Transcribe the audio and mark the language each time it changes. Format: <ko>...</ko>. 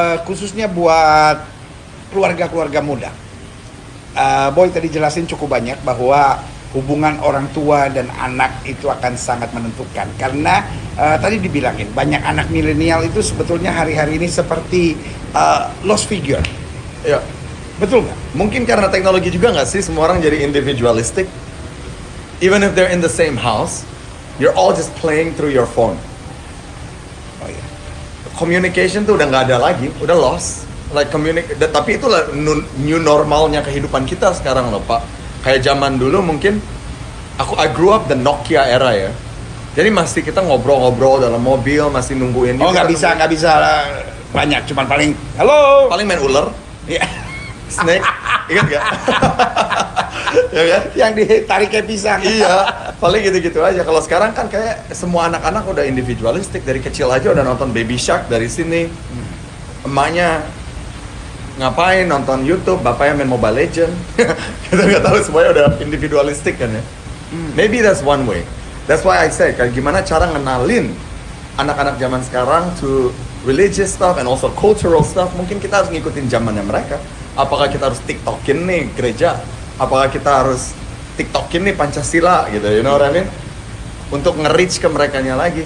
<id>khususnya buat keluarga-keluarga muda. Boy tadi jelasin cukup banyak bahwa hubungan orang tua dan anak itu akan sangat menentukan. Karena tadi dibilangin, banyak anak milenial itu sebetulnya hari-hari ini seperti lost figure. Iya. Betul nggak? Mungkin karena teknologi juga nggak sih, semua orang jadi individualistic.</id> <en>Even if they're in the same house, you're all just playing through your phone.</en> <id>Oh iya. Communication tuh udah nggak ada lagi, udah lost. Like tapi itulah new normalnya kehidupan kita sekarang loh Pak. Kayak zaman dulu mungkin</id> <en>I grew up the Nokia era</en> <id>ya. Jadi masih kita ngobrol-ngobrol dalam mobil, masih nungguin. Oh nggak bisa banyak, cuman paling halo. Paling main ular, Iya. snake, ingat gak? Ya kan? Yang ditarik kayak pisang. Iya, paling gitu-gitu aja. Kalau sekarang kan kayak semua anak-anak udah individualistik, dari kecil aja udah nonton Baby Shark dari sini. Emaknya ngapain nonton YouTube, bapaknya main Mobile Legend. Kita nggak tahu, semuanya udah individualistik kan ya.</id> <en>Maybe that's one way. That's why I say,</en> <id>kayak gimana cara ngenalin anak-anak zaman sekarang</id> <en>to religious stuff and also cultural stuff.</en> <id>Mungkin kita harus ngikutin zamannya mereka. Apakah kita harus TikTokin nih gereja? Apakah kita harus TikTokin nih Pancasila gitu,</id> <en>you know what I mean?</en> <id>Untuk nge-reach ke merekanya lagi.</id>